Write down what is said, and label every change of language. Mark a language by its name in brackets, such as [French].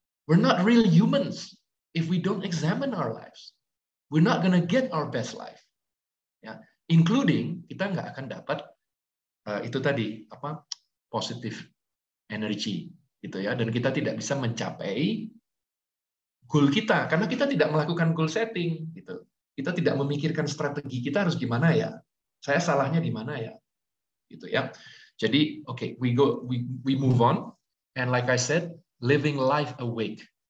[English] We're not real humans if we don't examine our lives. We're not gonna get our best life. [Indonesian] Ya, including kita nggak akan dapat itu tadi apa, positive energy gitu ya, dan kita tidak bisa mencapai goal kita karena kita tidak melakukan goal setting gitu. Kita tidak memikirkan strategi kita harus gimana ya. Saya salahnya di mana ya? Gitu ya. [English] Jadi okay, we move on, and like I said, living life awake.